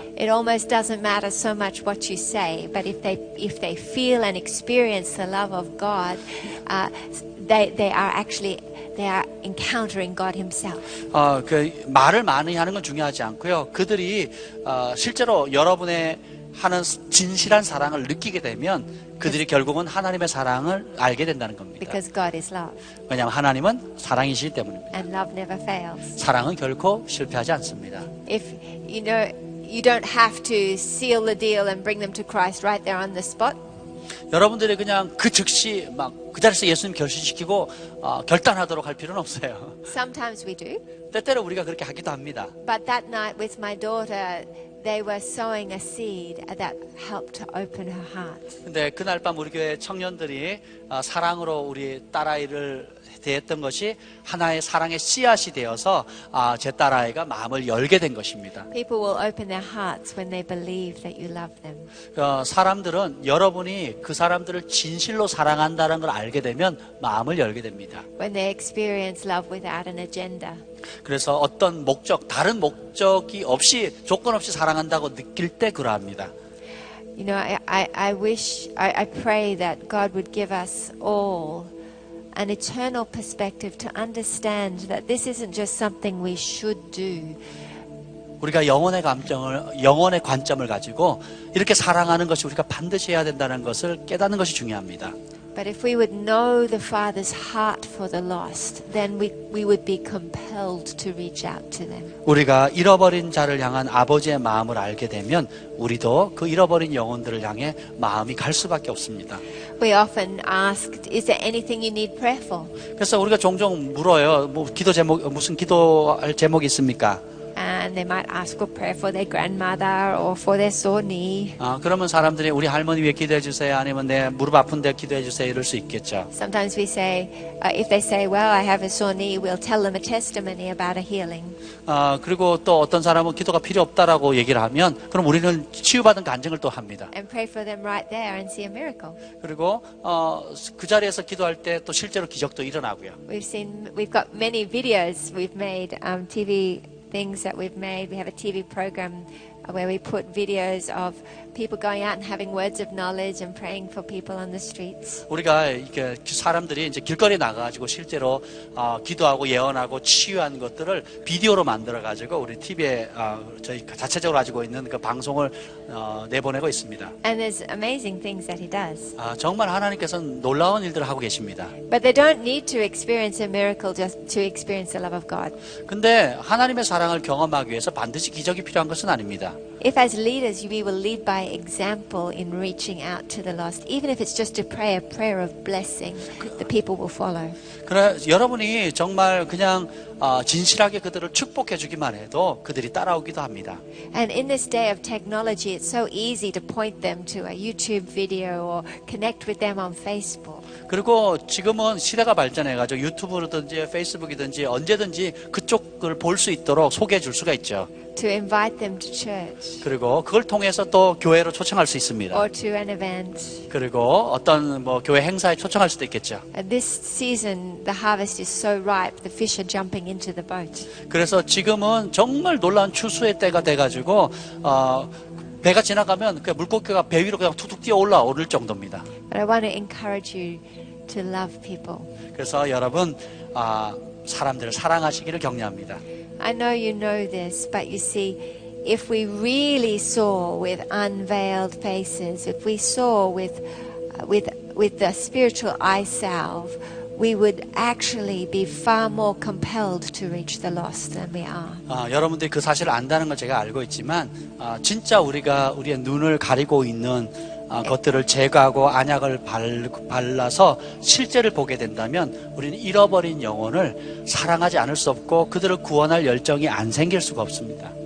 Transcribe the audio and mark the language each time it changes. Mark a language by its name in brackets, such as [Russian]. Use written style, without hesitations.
[English] It almost doesn't matter so much what you say, but if they feel and experience the love of God, they are encountering God Himself. [Korean] 그 말을 많이 하는 건 중요하지 않고요. 그들이 실제로 여러분의 하는 진실한 사랑을 느끼게 되면 그들이 결국은 하나님의 사랑을 알게 된다는 겁니다. [English] Because God is love. [Korean] 왜냐하면 하나님은 사랑이시기 때문입니다. [English] And love never fails. [Korean] 사랑은 결코 실패하지 않습니다. [English] If you know, you don't have to seal the deal and bring them to Christ right there on the spot. [Korean] 여러분들이 그냥 그 즉시 막 그 자리에서 예수님 결심시키고 결단하도록 할 필요는 없어요. [English] Sometimes we do. [Korean] 때때로 우리가 그렇게 하기도 합니다. [English] But that night with my daughter, they were sowing a seed that helped to open her heart. [Korean] 근데 그날 밤 우리 교회 청년들이 사랑으로 우리 딸아이를 대했던 것이 하나의 사랑의 씨앗이 되어서 제 딸아이가 마음을 열게 된 것입니다. [English] People will open their hearts when they believe that you love them. [Korean] 사람들은 여러분이 그 사람들을 진실로 사랑한다는 걸 알게 되면 마음을 열게 됩니다. [English] When they experience love without an agenda. [Korean] 그래서 어떤 다른 목적이 없이 조건 없이 사랑한다고 느낄 때 그러합니다. [English] You know, I pray that God would give us all an eternal perspective to understand that this isn't just something we should do. [Korean] 우리가 영혼의 관점을 가지고 이렇게 사랑하는 것이 우리가 반드시 해야 된다는 것을 깨닫는 것이 중요합니다. [English] But if we would know the Father's heart for the lost, then we would be compelled to reach out to them. [Korean] 우리가 잃어버린 자를 향한 아버지의 마음을 알게 되면 우리도 그 잃어버린 영혼들을 향해 마음이 갈 수밖에 없습니다. [English] We often asked, is there anything you need prayer for? [Korean] 그래서 우리가 종종 물어요. 무슨 기도할 제목이 있습니까? [English] And they might ask for prayer for their grandmother or for their sore knee. [Korean] 그러면 사람들이 우리 할머니 위해 기도해 주세요. 아니면 내 무릎 아픈데 기도해 주세요. 이럴 수 있겠죠. [English] Sometimes we say, if they say, well, I have a sore knee, we'll tell them a testimony about a healing. [Korean] 그리고 또 어떤 사람은 기도가 필요 없다라고 얘기를 하면 그럼 우리는 치유받은 간증을 또 합니다. [English] And pray for them right there and see a miracle. [Korean] 그리고 그 자리에서 기도할 때 또 실제로 기적도 일어나고요. [English] We've got many videos we've made, TV things that we've made. We have a TV program where we put videos of people going out and having words of knowledge and praying for people on the streets. [Korean] 우리가 이렇게 사람들이 이제 길거리에 나가가지고 실제로 기도하고 예언하고 치유한 것들을 비디오로 만들어가지고 우리 TV에 저희 자체적으로 가지고 있는 그 방송을 내보내고 있습니다. [English] And there's amazing things that He does. [Korean] 정말 하나님께서는 놀라운 일들을 하고 계십니다. [English] But they don't need to experience a miracle just to experience the love of God. [Korean] 근데 하나님의 사랑을 경험하기 위해서 반드시 기적이 필요한 것은 아닙니다. [English] If as leaders we will lead by example in reaching out to the lost, even if it's just to pray a prayer of blessing, the people will follow. [Korean] 그래 여러분이 정말 그냥 진실하게 그들을 축복해 주기만 해도 그들이 따라오기도 합니다. [English] And in this day of technology, it's so easy to point them to a YouTube video or connect with them on Facebook. [Korean] 그리고 지금은 시대가 발전해가지고 유튜브든지 페이스북이든지 언제든지 그쪽을 볼 수 있도록 소개해 줄 수가 있죠. [English] To invite them to church. [Korean] 그리고 그걸 통해서 또 교회로 초청할 수 있습니다. [English] Or to an event. [Korean] 그리고 어떤 교회 행사에 초청할 수도 있겠죠. [English] This season, the harvest is so ripe, the fish are jumping into the boat. [Korean] 그래서 지금은 정말 놀라운 추수의 때가 돼가지고 배가 지나가면 그 물고기가 배 위로 그냥 툭툭 뛰어 올라오를 정도입니다. [English] But I want to encourage you to love people. [Korean] 그래서 여러분 사람들을 사랑하시기를 격려합니다. [English] I know you know this, but you see, if we really saw with unveiled faces, if we saw with the spiritual eye salve, we would actually be far more compelled to reach the lost than we are. [Korean] 여러분들이 그 사실을 안다는 걸 제가 알고 있지만 진짜 우리의 눈을 가리고 있는 것들을 제거하고 안약을 발라서 실제를 보게 된다면 우리는 잃어버린 영혼을 사랑하지 않을 수 없고 그들을 구원할 열정이 안 생길 수가 없습니다.